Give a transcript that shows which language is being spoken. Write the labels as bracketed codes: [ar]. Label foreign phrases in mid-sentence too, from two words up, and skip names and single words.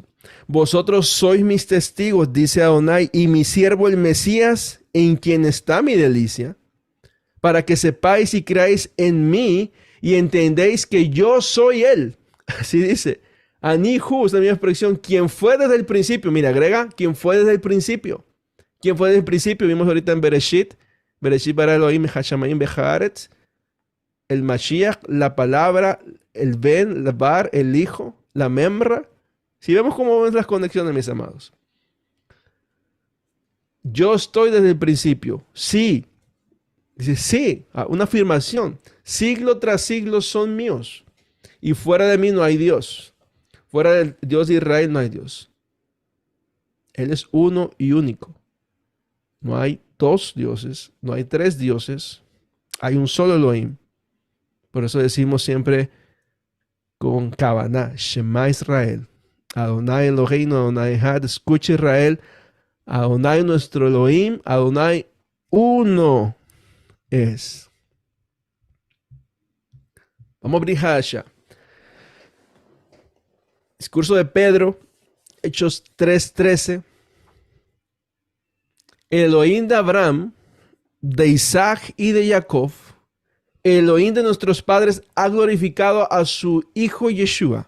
[es] Vosotros sois mis testigos, dice Adonai, y mi siervo el Mesías, en quien está mi delicia, para que sepáis y creáis en mí y entendéis que yo soy él. Así dice. Anihu, es la misma expresión, quien fue desde el principio. Mira, agrega, quien fue desde el principio. ¿Quién fue desde el principio? Vimos ahorita en Bereshit. [he] Bereshit bara Elohim hashamayim behaaretz. [es] El Mashiach, la palabra, el Ben, el Bar, el Hijo, la Memra. Si vemos cómo ven las conexiones, mis amados. Yo estoy desde el principio. Sí. Dice, sí. Una afirmación. Siglo tras siglo son míos. Y fuera de mí no hay Dios. Fuera del Dios de Israel no hay Dios. Él es uno y único. No hay dos dioses. No hay tres dioses. Hay un solo Elohim. Por eso decimos siempre con Kavaná, [he] Shema Israel. Adonai Eloheinu, Adonai Echad. [es] Escucha Israel. Adonai nuestro Elohim. Adonai uno es. Vamos a abrir Hadashah. Discurso de Pedro, Hechos 3:13. El Elohim de Abraham, de Isaac y de Jacob, el Elohim de nuestros padres ha glorificado a su hijo Yeshua.